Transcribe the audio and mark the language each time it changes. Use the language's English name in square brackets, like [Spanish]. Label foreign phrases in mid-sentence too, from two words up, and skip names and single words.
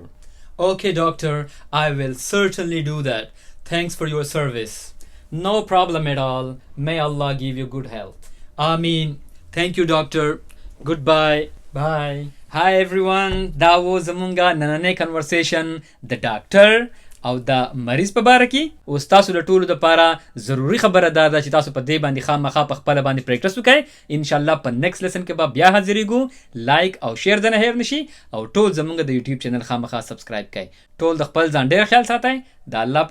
[English] Okay, doctor, I will certainly do that. Thanks for your service. No problem at all. May Allah give you good health. Ameen. Thank you, doctor. Goodbye. Bye. Hi, everyone. That was Amunga Nanane conversation. The doctor [Pashto] او د مریض په باره کې او تاسو د ټولو لپاره ضروری خبره ده چې تاسو په دې باندې خامخا په خپل باندې پریکټس وکړئ. [Arabic] ان شاء الله [Pashto] په [English] next lesson [Pashto] کې به بیا حاضرېږو. لایک او شیر نه هیر نشي او ټول زمونږ د یوټیوب چینل خامخا سبسکرایب کړئ. ټول د خپل ځان ډیر خیال ساتئ.